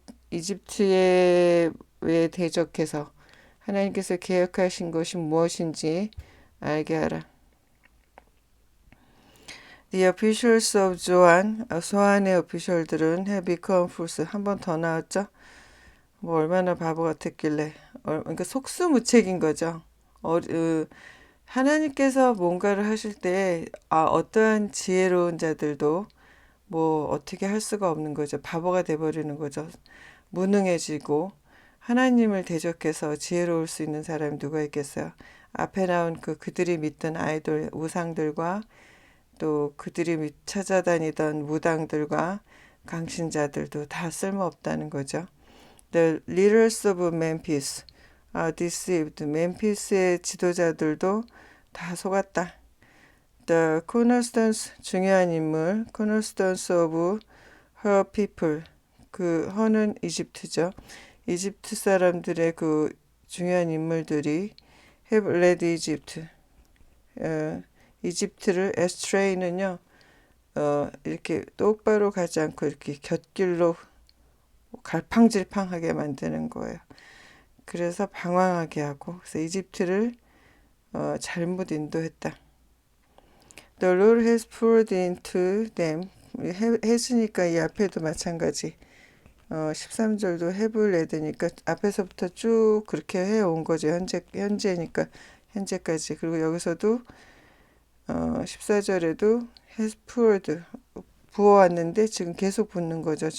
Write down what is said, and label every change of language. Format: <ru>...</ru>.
<ko>이집트에 왜 대적해서 하나님께서 계획하신 것이 무엇인지 알게 하라.</ko> <en>The officials of Zoan,</en> <ko>소안의 오피셜들은</ko> <en>have become fools.</en> <ko>한 번 더 나왔죠? 뭐 얼마나 바보 같았길래. 그러니까 속수무책인 거죠. 하나님께서 뭔가를 하실 때 어떠한 지혜로운 자들도 뭐 어떻게 할 수가 없는 거죠. 바보가 돼버리는 거죠. 무능해지고 하나님을 대적해서 지혜로울 수 있는 사람이 누가 있겠어요. 앞에 나온 그들이 믿던 아이돌 우상들과 또 그들이 찾아다니던 무당들과 강신자들도 다 쓸모없다는 거죠.</ko> <en>The leaders of Memphis are deceived.</en> <ko>멤피스의 지도자들도 다 속았다.</ko> <en>The cornerstones,</en> <ko>중요한 인물,</ko> <en>cornerstones of her people.</en> <ko>그 her는 이집트죠. 이집트 사람들의 그 중요한 인물들이</ko> <en>have led Egypt.</en> <ko>이집트를 에스트레이는요. 이렇게 똑바로 가지 않고 이렇게 곁길로 갈팡질팡하게 만드는 거예요. 그래서 방황하게 하고 그래서 이집트를 잘못 인도했다.</ko> <en>The Lord has poured into them.</en> <ko>했으니까 이 앞에도 마찬가지. 13절도 have led니까 앞에서부터 쭉 그렇게 해온 거죠. 현재니까 현재까지. 그리고 여기서도 14절에도 has poured 부어왔는데 지금 계속 붓는 거죠.</ko>